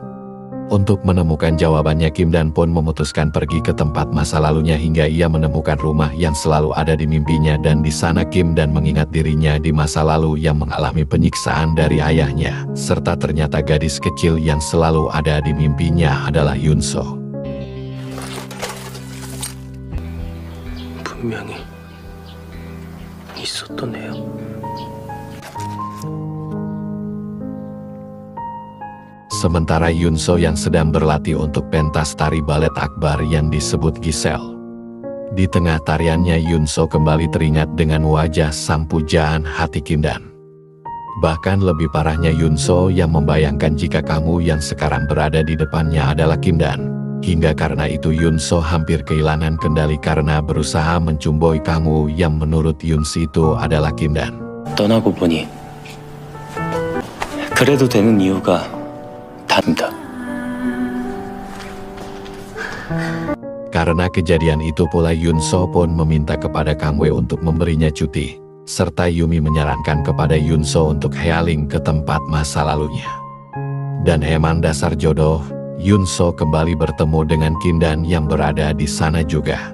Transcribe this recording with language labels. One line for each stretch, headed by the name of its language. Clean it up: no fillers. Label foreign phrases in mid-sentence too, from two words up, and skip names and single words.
Indonesian: Untuk menemukan jawabannya Kim Dan pun memutuskan pergi ke tempat masa lalunya hingga ia menemukan rumah yang selalu ada di mimpinya dan di sana Kim Dan mengingat dirinya di masa lalu yang mengalami penyiksaan dari ayahnya, serta ternyata gadis kecil yang selalu ada di mimpinya adalah Yunso.
Korean: 분명히 있었던 애야.
Indonesian: Sementara Yunso yang sedang berlatih untuk pentas tari balet akbar yang disebut Giselle. Di tengah tariannya Yunso kembali teringat dengan wajah sang pujaan hati Kim Dan. Bahkan lebih parahnya Yunso yang membayangkan jika kamu yang sekarang berada di depannya adalah Kim Dan. Hingga karena itu Yunso hampir kehilangan kendali karena berusaha mencumboi kamu yang menurut Yunso itu adalah Kim Dan.
Korean: 떠나고 보니 그래도 되는 이유가 다릅니다.
Indonesian: Karena kejadian itu pula Yunso pun meminta kepada Kang Wei untuk memberinya cuti, serta Yumi menyarankan kepada Yunso untuk healing ke tempat masa lalunya. Dan emang dasar jodoh, Yunso kembali bertemu dengan Kim Dan yang berada di sana juga.